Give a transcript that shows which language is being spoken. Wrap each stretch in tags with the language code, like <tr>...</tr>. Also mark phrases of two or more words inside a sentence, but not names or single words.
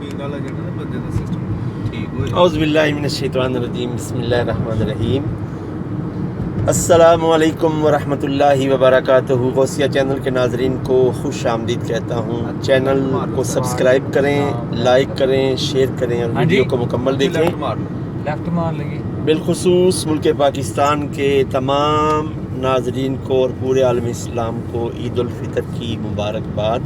<pa>ਪੀਣ ਵਾਲਾ ਜਿਹੜਾ ਨਾ ਬੰਦੇ ਦਾ ਸਿਸਟਮ ਠੀਕ ਹੋ ਜਾਏ।</pa> <ar>أعوذ بالله من الشيطان الرجيم بسم الله الرحمن الرحيم السلام عليكم ورحمة الله وبركاته.</ar> <ur>غوثیہ چینل کے ناظرین کو خوش آمدید کہتا ہوں۔ چینل کو سبسکرائب کریں، لائک کریں، شیئر کریں اور ویڈیو کو مکمل دیکھیں. لیفٹ مار لگی. بالخصوص ملک پاکستان کے تمام ناظرین کو اور پورے عالم اسلام کو عید الفطر کی مبارکباد.</ur>